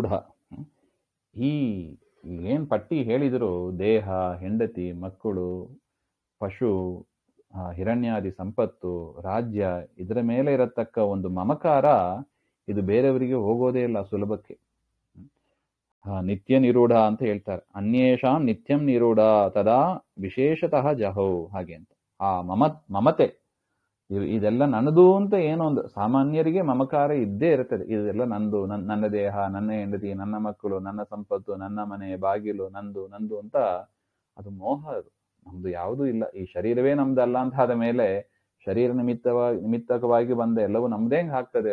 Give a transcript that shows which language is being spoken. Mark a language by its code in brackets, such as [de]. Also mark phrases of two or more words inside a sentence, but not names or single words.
[kn] ಈ ಏನ್ ಪಟ್ಟಿ ಹೇಳಿದ್ರು, ದೇಹ, ಹೆಂಡತಿ, ಮಕ್ಕಳು, ಪಶು, ಹಿರಣ್ಯಾದಿ ಸಂಪತ್ತು, ರಾಜ್ಯ, ಇದರ ಮೇಲೆ ಇರತಕ್ಕ ಒಂದು ಮಮಕಾರ, ಇದು ಬೇರೆಯವರಿಗೆ ಹೋಗೋದೇ ಇಲ್ಲ ಸುಲಭಕ್ಕೆ. [sa] ನಿತ್ಯ ನಿರೂಢ [kn] ಅಂತ ಹೇಳ್ತಾರೆ. [sa] ಅನ್ಯೇಷಾಂ ನಿತ್ಯಂ ನಿರೂಢ ತದಾ ವಿಶೇಷತಃ ಜಹೌ, [kn] ಹಾಗೆ ಅಂತ. ಆ ಮಮತೆ, ಇದೆಲ್ಲ ನನ್ನದು ಅಂತ ಏನೋ ಒಂದು ಸಾಮಾನ್ಯರಿಗೆ ಮಮಕಾರ ಇದ್ದೇ ಇರ್ತದೆ. ಇದೆಲ್ಲ ನಂದು, ನನ್ನ ದೇಹ, ನನ್ನ ಹೆಂಡತಿ, ನನ್ನ ಮಕ್ಕಳು, ನನ್ನ ಸಂಪತ್ತು, ನನ್ನ ಮನೆ ಬಾಗಿಲು, ನಂದು ನಂದು ಅಂತ ಅದು ಮೋಹ. ಅದು ನಮ್ದು ಯಾವುದೂ ಇಲ್ಲ, ಈ ಶರೀರವೇ ನಮ್ದಲ್ಲ ಅಂತ ಆದ ಮೇಲೆ ಶರೀರ ನಿಮಿತ್ತಕವಾಗಿ ಬಂದ ಎಲ್ಲವೂ ನಮ್ದೇ ಆಗ್ತದೆ.